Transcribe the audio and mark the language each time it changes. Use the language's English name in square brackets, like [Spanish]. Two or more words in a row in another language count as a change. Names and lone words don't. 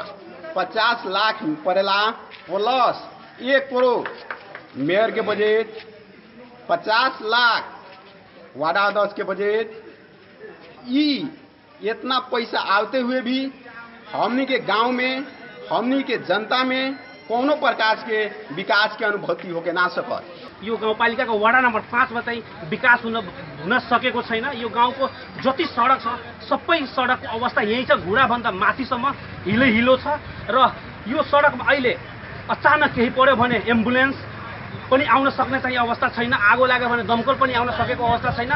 [Bhojpuri] 50 लाख पड़ेला प्लस 1 करोड़ मेयर के बजट, 50 लाख वार्ड अध्यक्ष के बजट। इतना पैसा आते हुए भी हमनी के गांव में हमनी के जनता में कोनो प्रकार के विकास के अनुभूति होके ना सकत। [Nepali] यो गाउँपालिका को वडा नंबर 5 में चाहिँ विकास हुन सकेको छैन। यो गाउँको जति सडक छ सबै सडक अवस्था यही छ, घुँडाभन्दा माथिसम्म हिलो छ। र यो सडकमा अहिले अचानक केही पर्यो भने एम्बुलेन्स पनि आउन सक्ने चाहिँ अवस्था छैन, आगो लाग्यो भने दमकल पनि आउन सकेको अवस्था छैन।